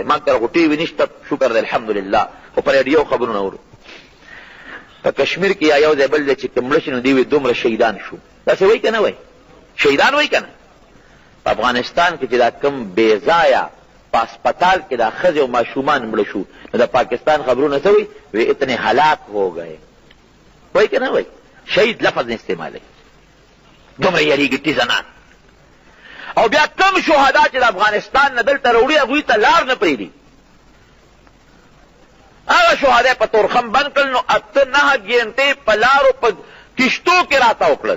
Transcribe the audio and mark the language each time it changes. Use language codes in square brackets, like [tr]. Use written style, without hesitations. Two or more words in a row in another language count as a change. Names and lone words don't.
[ps] ما کره خو ټي وي نشته، شکر دی الحمدلله، خو په ریډیو خبرونه اورو. په کشمیر کې یا یو ځای بل ځای چې کوم مړه شي نو دوی وایي دومره شهیدان شو. داسې وایي که نه وایي؟ شهیدان وایي که نه؟ په افغانستان کې چې دا کوم بې ځایه په اسپتال کې دا ښځې او ماشومان مړه شو، نو د پاکستان خبرونه څه وایي؟ [ur] وایي اتنے هلاک ہو گئے. [ps] وایي که نه وایي؟ شهید لفظ نه استعمالوي، دومره یریږي ټیزنان. او بیا کم شهدا چې د افغانستان نه دلته راوړي هغوی ته لار نه پرېږدي. هغه شهدا په تورخم بند کړل، نو 8-9 ګینټې په لارو په کشتو کې راته وکړل.